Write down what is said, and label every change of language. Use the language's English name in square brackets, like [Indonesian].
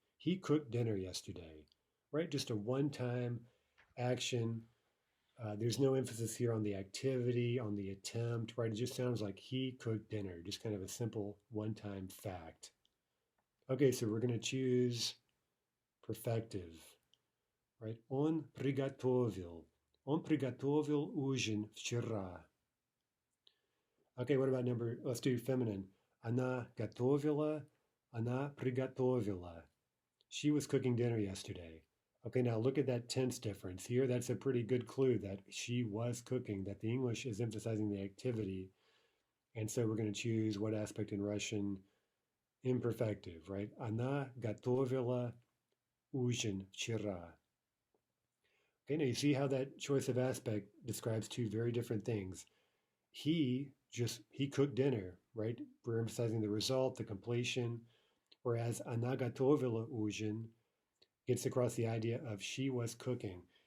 [English] He cooked dinner yesterday, right? Just a one-time action. There's no emphasis here on the activity, on the attempt, right? It just sounds like he cooked dinner, just kind of a simple one-time fact. Okay, so we're going to choose perfective, right? [Russian] Он приготовил. Он приготовил ужин вчера. [English] Okay, what about let's do feminine. [Russian] Она готовила, она приготовила. [English] She was cooking dinner yesterday. Okay, now look at that tense difference here. That's a pretty good clue that she was cooking, that the English is emphasizing the activity. And so we're going to choose what aspect in Russian? Imperfective, right? [Russian] Она готовила ужин вчера. [English] Okay, now you see how that choice of aspect describes two very different things. He cooked dinner, right? We're emphasizing the result, the completion, whereas [Russian] она готовила ужин [English] gets across the idea of she was cooking.